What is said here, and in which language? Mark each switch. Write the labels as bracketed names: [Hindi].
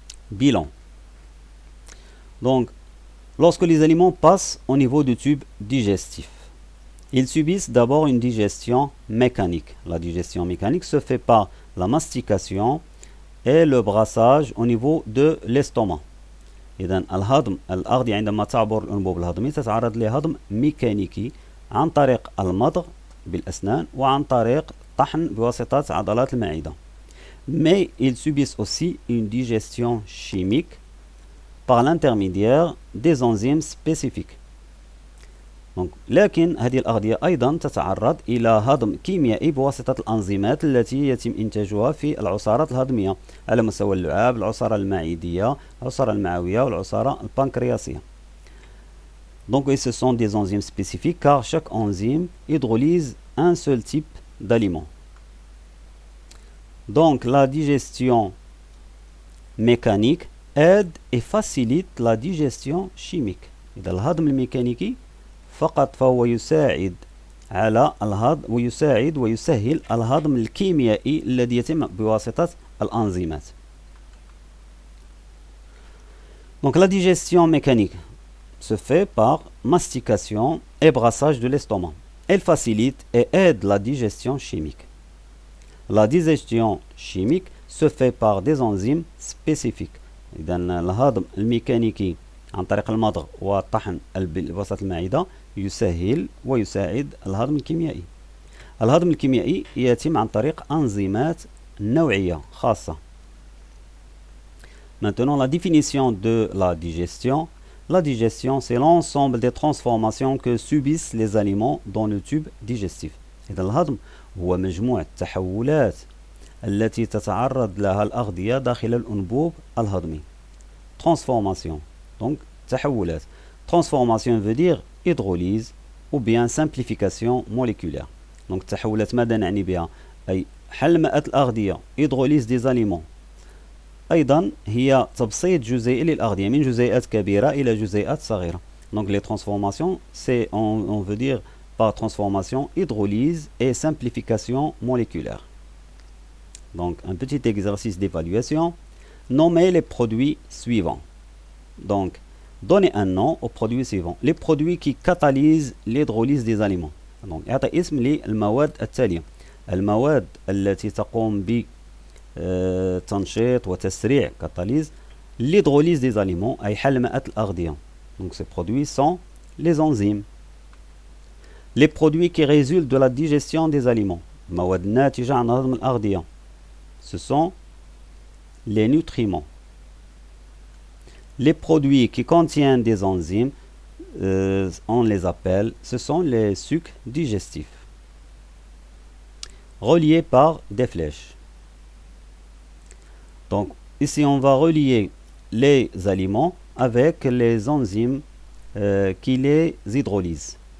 [French] Bilan. Donc, lorsque les aliments passent au niveau du tube digestif, ils subissent d'abord une digestion mécanique. La digestion mécanique se fait par la mastication et le brassage au niveau de l'estomac. [Arabic] إذن الهضم الأغذية عندما تعبر الأنبوب الهضمي تتعرض لهضم ميكانيكي عن طريق المضغ بالأسنان وعن طريق طحن بواسطة عضلات المعدة. [French] Mais ils subissent aussi une digestion chimique par l'intermédiaire des enzymes spécifiques. [Arabic] Donc, لكن هذه الأغذية أيضا تتعرض إلى هضم كيميائي بواسطة الأنزيمات التي يتم إنتاجها في العصارات الهضمية على مستوى اللعاب، العصارة المعدية، العصارة المعوية والعصارة البنكرياسية. [French] Donc, ce sont des enzymes spécifiques car chaque enzyme hydrolyse un seul type d'aliment. Donc, la digestion mécanique aide et facilite la digestion chimique. [Arabic] إذا الهضم الميكانيكي فقط فهو يساعد على الهضم ويسهل الهضم الكيميائي الذي يتم بواسطة الأنزيمات. [French] Donc la digestion mécanique se fait par mastication et brassage de l'estomac. Elle facilite et aide la digestion chimique. La digestion chimique se fait par des enzymes spécifiques. [Arabic] إذن الهضم الميكانيكي عن طريق المضغ والطحن بواسطة المعدة يسهل ويساعد الهضم الكيميائي. الهضم الكيميائي يتم عن طريق أنزيمات نوعية خاصة. [French] Maintenant, la définition de la digestion. La digestion, c'est l'ensemble des transformations que subissent les aliments dans le tube digestif. [Arabic] إذا الهضم هو مجموع التحولات التي تتعرض لها الأغذية داخل الأنبوب الهضمي. [French] Transformation. Donc, تحولات. Transformation veut dire hydrolyse ou bien simplification moléculaire. [Arabic] Donc, تحولات ماذا نعني بها؟ أي حل ماء الأغذية [French] hydrolyse des aliments. [Arabic] أيضا هي تبسيط جزيئي للأغذية من جزيئات كبيرة إلى جزيئات صغيرة. [French] Donc, les transformations, c'est, on veut dire par transformation, hydrolyse et simplification moléculaire. Donc, un petit exercice d'évaluation. Nommez les produits suivants. Donc, donnez un nom aux produits suivants. Les produits qui catalysent l'hydrolyse des aliments. [Arabic] Donc, اعطي اسم للمواد التالية. المواد التي تقوم بتنشيط وتسريع [French] catalyse l'hydrolyse des aliments [Arabic] أي حل ماء الأغذية. [French] Donc, ces produits sont les enzymes. Les produits qui résultent de la digestion des aliments. [Arabic] مواد ناتجة عن هضم الأغذية. [French] Ce sont les nutriments. Les produits qui contiennent des enzymes, on les appelle, ce sont les sucs digestifs. Reliés par des flèches. Donc, ici, on va relier les aliments avec les enzymes qui les hydrolysent.